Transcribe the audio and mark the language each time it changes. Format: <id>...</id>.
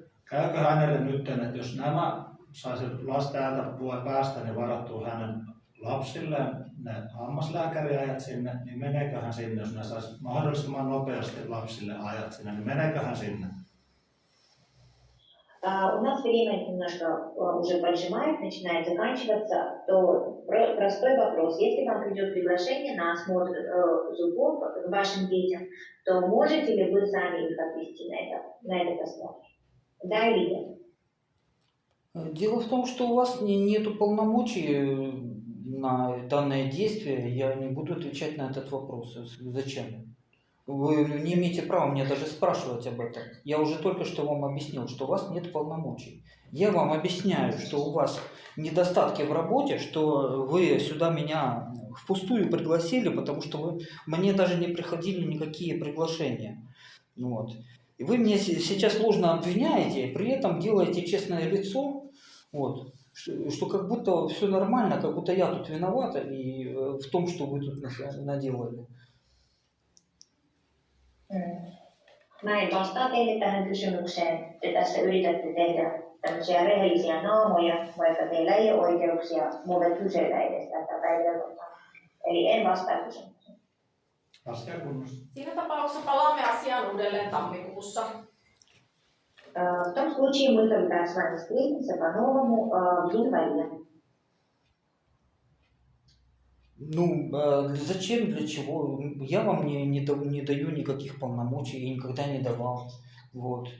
<fi>Käykö hänelle nyt, että jos nämä saisi täältä päästä, niin varattua hänen lapsilleen ne hammaslääkäriajat sinne, niin meneeköhän sinne, jos ne saisi mahdollisimman nopeasti lapsille ajat sinne, niin meneeköhän sinne?</fi> <ru>У нас время немножко уже поджимает, начинает заканчиваться, то простой вопрос. Если вам придет приглашение на осмотр зубов к вашим детям, то можете ли вы сами их отвезти на этот осмотр? Да или нет? Дело в том, что у вас нету полномочий на данное действие. Я не буду отвечать на этот вопрос. Зачем? Вы не имеете права мне даже спрашивать об этом. Я уже только что вам объяснил, что у вас нет полномочий. Я вам объясняю, что у вас недостатки в работе, что вы сюда меня впустую пригласили, потому что вы мне даже не приходили никакие приглашения. Вот. И вы меня сейчас ложно обвиняете, и при этом делаете честное лицо, вот, что как будто все нормально, как будто я тут виновата и в том, что вы тут наделали.</ru> <fi>Mä en vastaa teille tähän kysymykseen. Te tässä yritätte tehdä tämmöisiä rehellisiä naamoja, vaikka teillä ei ole oikeuksia mulle kysellä edes tätä päivältä. Eli en vastaa kysymykseen. Siinä tapauksessa palaamme asiaan uudelleen tammikuussa.</fi> <ru>В том случае мы тогда с вами встретимся по-новому в январе. Ну, зачем, для чего? Я вам не даю никаких полномочий и никогда не давал. Вот.</ru>